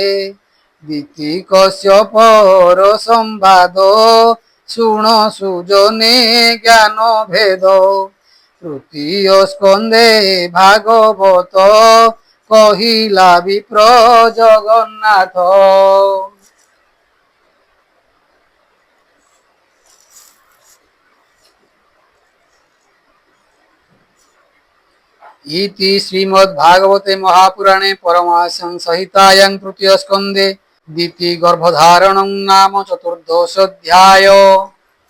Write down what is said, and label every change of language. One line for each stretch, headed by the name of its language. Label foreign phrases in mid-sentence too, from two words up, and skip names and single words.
Odia: ଦିତି କଶ୍ୟପର ସମ୍ବାଦ ଶୁଣ ସୁଜନେ ଜ୍ଞାନ ଭେଦ। ତୃତୀୟ ସ୍କନ୍ଧେ ଭାଗବତ କହିଲା ବିପ୍ର ଜଗନ୍ନାଥ।
Sanskrit: इति श्रीमद्भागवते महापुराणे परमहंस संहितायां तृतीय स्कन्धे दिति गर्भधारणं नाम चतुर्दशोऽध्याय।